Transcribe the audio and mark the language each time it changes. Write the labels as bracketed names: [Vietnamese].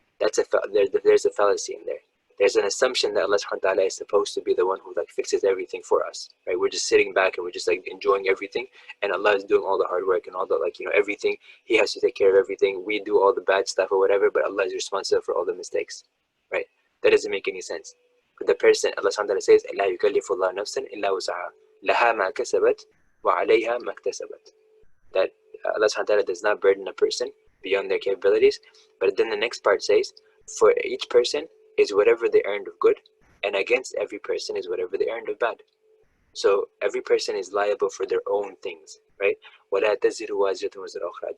[English] There's a fallacy in there. There's an assumption that Allah subhanahu wa ta'ala is supposed to be the one who like fixes everything for us, right? We're just sitting back and we're just like enjoying everything, and Allah is doing all the hard work and all the, like, you know, everything. He has to take care of everything. We do all the bad stuff or whatever, but Allah is responsible for all the mistakes, right? That doesn't make any sense. But the person, Allah subhanahu wa ta'ala says, [Arabic] لا يكلف الله نفسا إلا وسعها لها ما كسبت وعليها ما اكتسبت. [English] That Allah subhanahu wa ta'ala does not burden a person beyond their capabilities. But then the next part says, for each person is whatever they earned of good, and against every person is whatever they earned of bad. So every person is liable for their own things, right? [Arabic] وَلَا تَزِرُ وَازِرَةٌ وَزْرَ أُخْرَى.